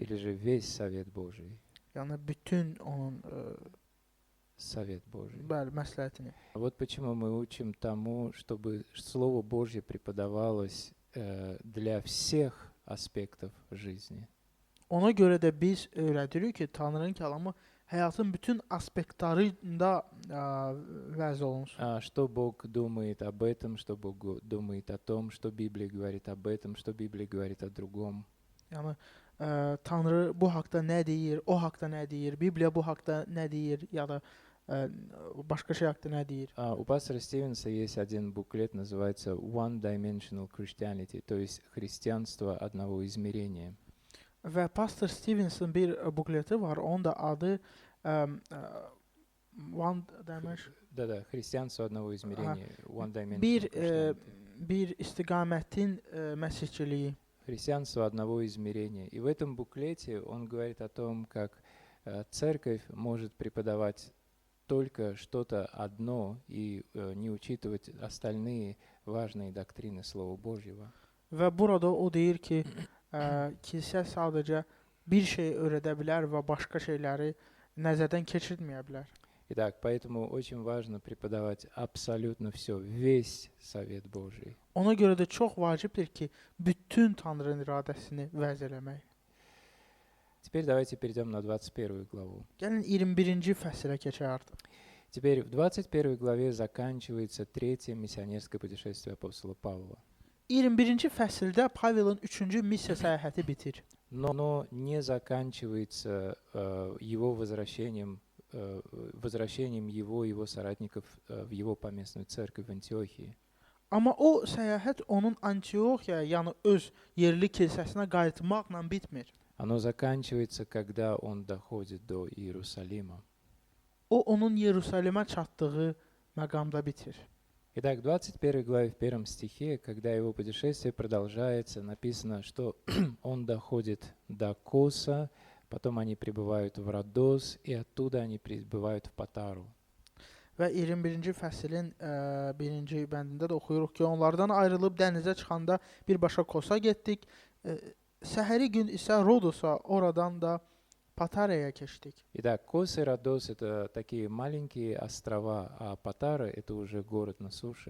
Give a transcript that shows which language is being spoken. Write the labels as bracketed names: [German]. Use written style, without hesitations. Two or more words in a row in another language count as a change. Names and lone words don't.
[Russian] Или же весь совет Божий. [Azerbaijani] Yəni bütün onun [Russian] Совет Божий. [Azerbaijani] bəli, məsləhətini. [Russian] Вот почему мы учим тому, чтобы Слово Божье преподавалось для всех аспектов жизни. [Azerbaijani] Ona görə də biz öyrədirik ki, Tanrının kəlamı həyatın bütün aspektlarında vəz olunsun. [Russian] Что Бог думает об этом, что Бог думает о том, что Библия говорит об этом, что Библия говорит о другом. [Azerbaijani] Yəni Tanrı bu haqqda nə deyir, o haqqda nə deyir, Bibliya bu haqqda nə deyir, ya da başqa şey haqqda nə deyir. [Russian] У пастора Стивенса есть один буклет, называется [English] One Dimensional Christianity, [Russian] то есть христианство одного измерения. [Azerbaijani] Və pastor Stevens'ın bir bukleti var, onun da adı [English] one dimension. [Russian] Да-да, христианство одного измерения, [English] one dimension [Azerbaijani] Bir [English] Christianity. [Azerbaijani] bir istiqamətin məsihçiliyi. [Russian] Христианство одного измерения. И в этом буклете он говорит о том, как церковь может преподавать только что-то одно и не учитывать остальные важные доктрины Слова Божьего. [Azerbaijani] Və burada o deyir ki, kilsə sadəcə bir şey öyrədə bilər və başqa şeyləri nəzərdən keçirməyə bilər. [Russian] Итак, поэтому очень важно преподавать абсолютно все, весь Совет Божий. [Azerbaijani] Ona görə də çox vacibdir ki, bütün Tanrının iradəsini vəz eləmək. [Russian] Теперь давайте перейдем на 21 главу. [Azerbaijani] Gəlin 21-ci fəslə keçək artıq. [Russian] Теперь в 21 главе заканчивается третье миссионерское путешествие апостола Павла. [Azerbaijani] 21-ci fəsildə Pavelin 3-cü missiya səyahəti bitir. [Russian] Но не заканчивается его возвращением его и его соратников в его поместную церковь в Антиохии. [Azerbaijani] Amma o səyahət onun Antioxiyaya, yəni öz yerli kilsəsinə qayıtmaqla bitmir. [Russian] Оно заканчивается, когда он доходит до Иерусалима. [Azerbaijani] O onun Yerusəlimə çatdığı məqamda bitir. [Russian] Итак, в 21 главе, в 1 стихе, когда его путешествие продолжается, написано, что он доходит до Коса, потом они прибывают в Родос, и оттуда они прибывают в Патару. [Azerbaijani] Və 21-ci fəsilin 1-ci bəndində də oxuyuruq ki, onlardan ayrılıb dənizə çıxanda birbaşa Kosa getdik. Səhəri gün isə Rodosa, oradan da Pataraya keçdik. [Russian] Итак, Кос и Родос — это такие маленькие острова, а Патара — это уже город на суше.